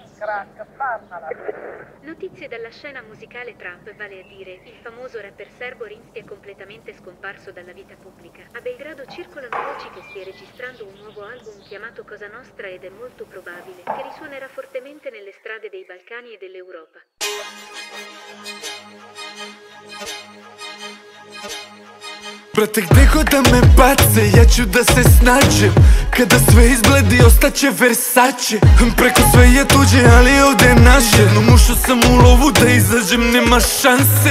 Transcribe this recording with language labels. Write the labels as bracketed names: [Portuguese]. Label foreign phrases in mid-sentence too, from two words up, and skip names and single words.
[Italian] Notizie dalla scena musicale Trump, vale a dire il famoso rapper serbo Rimski è completamente scomparso dalla vita pubblica. A Belgrado circolano voci che stia registrando un nuovo album chiamato Cosa Nostra ed è molto probabile che risuonerà fortemente nelle strade dei Balcani e dell'Europa. [Serbian] Brate, gde god da me bace, ja ću da se snađem. Kada sve izbledi, ostaće Versace. Preko sve je tuđe, ali ovde je naše. No ušao sam u lovu, da izađem nema šanse.